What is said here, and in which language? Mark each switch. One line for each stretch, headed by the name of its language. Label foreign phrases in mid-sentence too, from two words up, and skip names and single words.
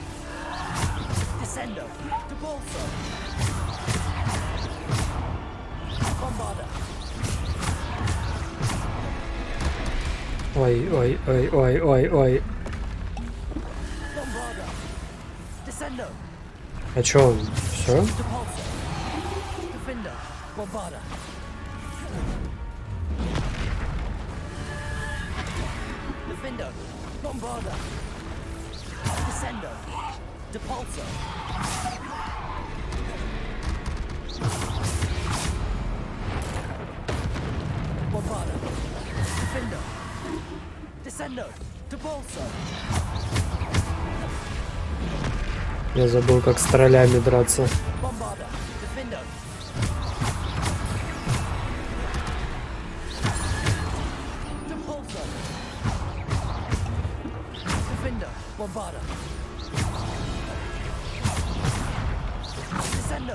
Russian: Descendo. Depulso. Bombarda. Ой, ой, ой, ой, ой, ой. Bombarda. Descendo. А чё он? Все? Depulso. Defendo. Bombarda. Defendo. Bombarda. Descendo. Depulso. Bombarda. Defendo. Descendo. Depulso. Я забыл, как с троллями драться. Bombarda. Defendo. Depulso. Defendo. Bombarda. Descendo.